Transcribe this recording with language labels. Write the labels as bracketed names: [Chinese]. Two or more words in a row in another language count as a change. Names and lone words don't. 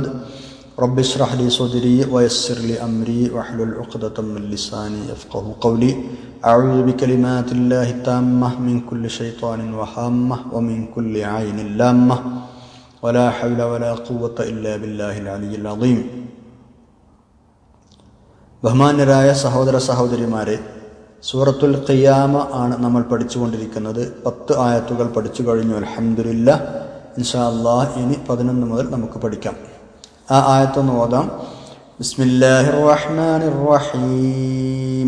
[Arabic] رب اشرح لي صدري ويسر لي أمري واحلل عقدة من لساني يفقه قولي. أعوذ بكلمات الله التامة من كل شيطان وهامة ومن كل عين لامة ولا حول ولا قوة إلا بالله العلي العظيم. [Malayalam] ബഹുമാന്യരായ സഹോദര സഹോദരിമാരെ, സൂറത്തുൽ ഖിയാമ ആണ് നമ്മൾ പഠിച്ചുകൊണ്ടിരിക്കുന്നത്. 10 ആയത്തുകൾ പഠിച്ചു കഴിഞ്ഞു. അൽഹംദുലില്ലാഹ്. [Arabic] إن شاء الله [Malayalam] ഇനി 11 മുതൽ നമുക്ക് പഠിക്കാം. ആ ആയത്തൊന്ന് ഓതാം. [Arabic] بسم الله الرحمن الرحيم.